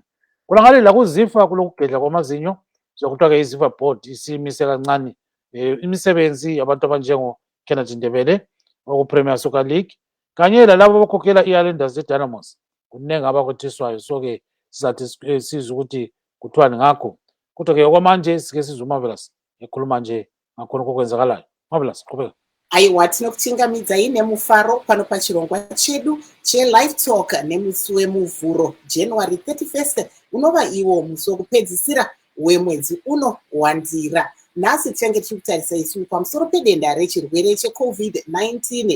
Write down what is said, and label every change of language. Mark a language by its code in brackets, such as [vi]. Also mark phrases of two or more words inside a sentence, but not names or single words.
[nd] Kulangale la kuzifa kulokugedla kwamazinyo sokuthiwa ke izifa board isimise kancane imisebenzi yabantu abanjengo Kenneth Ndebele oku Premier Soccer League kanye lalabo abakhokhela i-Highlanders Dynamos kunengi abakwethiswayo. So ke sizathi sizwe ukuthi kuthiwani ngakho kodwa ke okwamanje sike sizwe Marvelous ekhuluma nje ngakhona okwenzakalayo. Marvelous qhubeka. [sn] Aiwa tinokuthingamidza nemufaro pano pachirongwa chedu che-Livetalk nemusi wemuvhuro January 31st unova iwo musi wokupedzisira wemwedzi uno wandira. Nhasi tichange tiri kutarisa isu pamusoro pedenda rechirwere che-COVID-19.